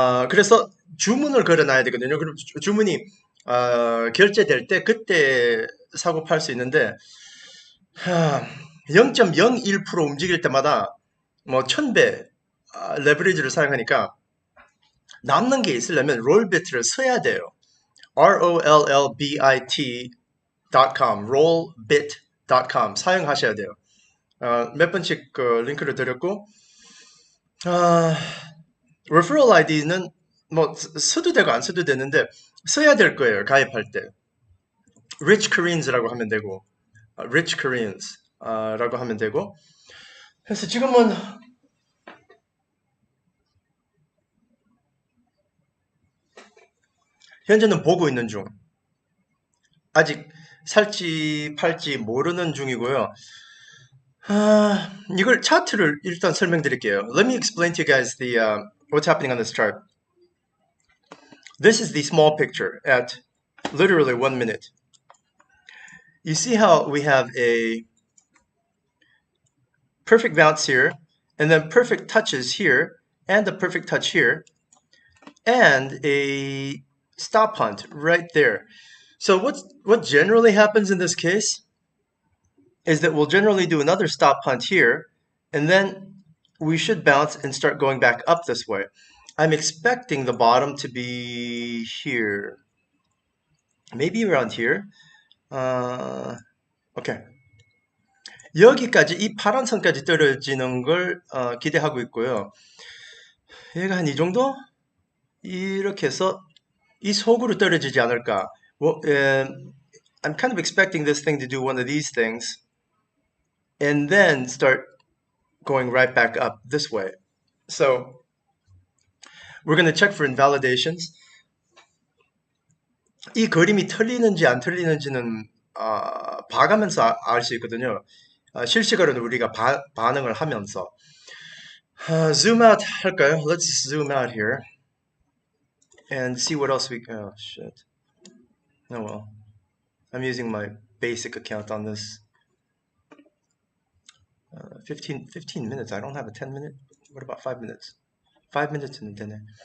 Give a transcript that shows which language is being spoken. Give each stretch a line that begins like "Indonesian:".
Korean: 그래서 주문을 걸어놔야 되거든요. 그럼 주문이 결제될 때 그때 사고 팔 수 있는데 0.01% 움직일 때마다 뭐 1000배 레버리지를 사용하니까 남는 게 있으려면 롤비트를 써야 돼요. rollbit.com, rollbit.com 사용하셔야 돼요. 몇 번씩 그 링크를 드렸고, referral ID는 뭐 써도 되고 안 써도 되는데 써야 될 거예요. 가입할 때. rich Koreans라고 하면 되고, rich Koreans 라고 하면 되고. 그래서 지금은 현재는 보고 있는 중. 아직 살지 팔지 모르는 중이고요. 이걸 차트를 일단 설명드릴게요.
English: Let me explain to you guys what's happening on this chart. This is the small picture at literally 1 minute. You see how we have a perfect bounce here, and then perfect touches here, and a perfect touch here, and a stop hunt right there. So what generally happens in this case is that we'll generally do another stop hunt here, and then we should bounce and start going back up this way. I'm expecting the bottom to be here. Maybe around here. Okay.
Korean: 여기까지 이 파란 선까지 떨어지는 걸 기대하고 있고요. 얘가 한 이 정도? 이렇게 해서 이 속으로 떨어지지 않을까.
English: Well, I'm kind of expecting this thing to do one of these things and then start going right back up this way. So we're going to check for invalidations.
Korean: 이 그림이 틀리는지 안 틀리는지는 봐가면서 알 수 있거든요. 실시간으로 우리가 반응을 하면서.
English: Zoom out
Korean: 할까요?
English: Let's zoom out here and see what else oh shit. Oh well. I'm using my basic account on this. 15 minutes. I don't have a 10-minute. What about 5 minutes? 5 minutes in the dinner.